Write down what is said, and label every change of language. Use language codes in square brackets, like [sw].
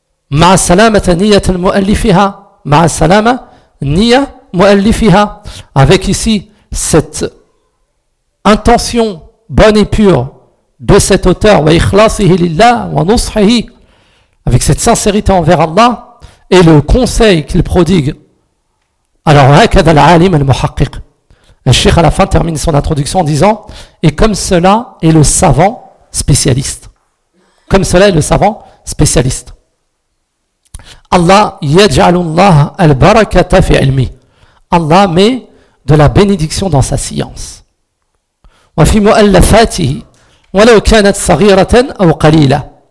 [ar] مع سلامة نية المؤلفها. مع سلامة نية مؤلفها. [fr] Avec ici cette intention bonne et pure de cet auteur. [ar] وإخلاصه لله ونصحه. [fr] Avec cette sincérité envers Allah et le conseil qu'il prodigue. [ar] Alors هكذا العالم المحقق. [fr] Le Cheikh à la fin termine son introduction en disant et comme cela est le savant spécialiste. Comme cela est le savant spécialiste. [ar] Allah yaj'alullah al-barakata fi 'ilmi. [fr] Allah met de la bénédiction dans sa science. [ar] Wa fi mu'allafatihi walau kanat saghiratan aw qalila.